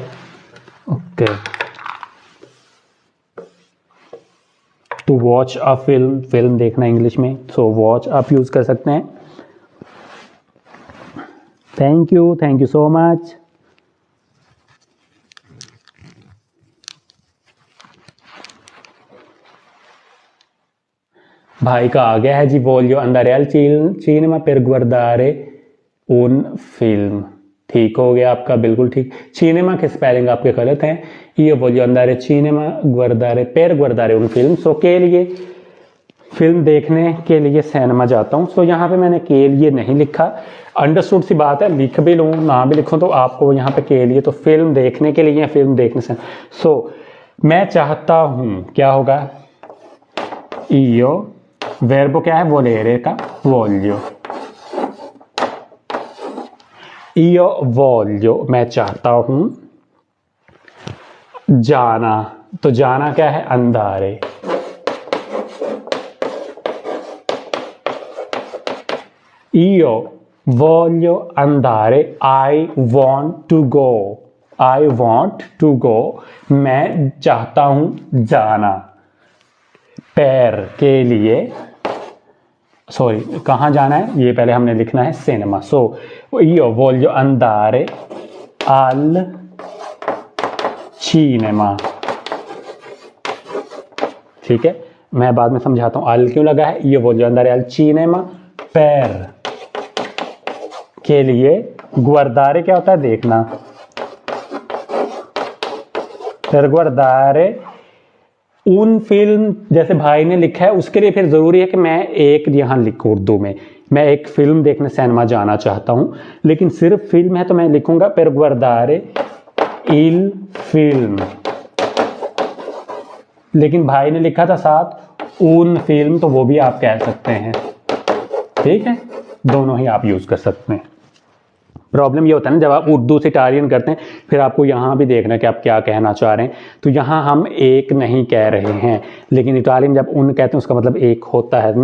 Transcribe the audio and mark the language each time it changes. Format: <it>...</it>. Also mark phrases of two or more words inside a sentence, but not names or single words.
<hi>ओके,</hi> <en>to watch a film,</en> <hi>फिल्म देखना इंग्लिश में, सो वॉच आप यूज कर सकते हैं।</hi> <en>thank you so much.</en> <hi>भाई का आ गया है जी,</hi> <it>voglio andare al cinema per guardare un film।</it> <hi>ठीक हो गया आपका, बिल्कुल ठीक। सिनेमा के स्पेलिंग आपके गलत हैं।</hi> <it>ये voglio andare cinema guardare per guardare un film,</it> <hi>सो के लिए, फिल्म देखने के लिए सिनेमा जाता हूँ। सो यहाँ पे मैंने के लिए नहीं लिखा, अंडरस्टूड सी बात है, लिख भी लूँ ना भी लिखूँ तो आपको यहाँ पे के लिए, तो फिल्म देखने के लिए या फिल्म देखने से। सो मैं चाहता हूँ, क्या होगा, io वर्ब क्या है, वोलेरे का voglio,</hi> <it>io voglio</it> <hi>मैं चाहता हूँ, जाना, तो जाना क्या है, अंधारे,</hi> <it>io voglio andare,</it> <en>I want to go, I want to go</en> <hi>मैं चाहता हूँ जाना, पैर के लिए, सॉरी कहाँ जाना है ये पहले हमने लिखना है, सिनेमा।</hi> <it>सो io voglio andare al cinema,</it> <hi>ठीक है, मैं बाद में समझाता हूँ अल क्यों लगा है।</hi> <it>io voglio andare al cinema per</it> <hi>के लिए, गुआर्दारे क्या होता है, देखना,</hi> <it>per guardare un film,</it> <hi>जैसे भाई ने लिखा है उसके लिए फिर ज़रूरी है कि मैं एक यहाँ लिखूँ उर्दू में, मैं एक फिल्म देखने सिनेमा जाना चाहता हूँ, लेकिन सिर्फ फिल्म है तो मैं लिखूँगा</hi> <it>per guardare il film,</it> <hi>लेकिन भाई ने लिखा था साथ</hi> <it>un film,</it> <hi>तो वो भी आप कह सकते हैं, ठीक है, दोनों ही आप यूज़ कर सकते हैं। प्रॉब्लम ये होता है ना, जब आप उर्दू से इटालियन करते हैं फिर आपको यहाँ भी देखना है कि आप क्या कहना चाह रहे हैं, तो यहाँ हम एक नहीं कह रहे हैं, लेकिन इटालियन जब उन कहते हैं उसका मतलब एक होता है।</hi>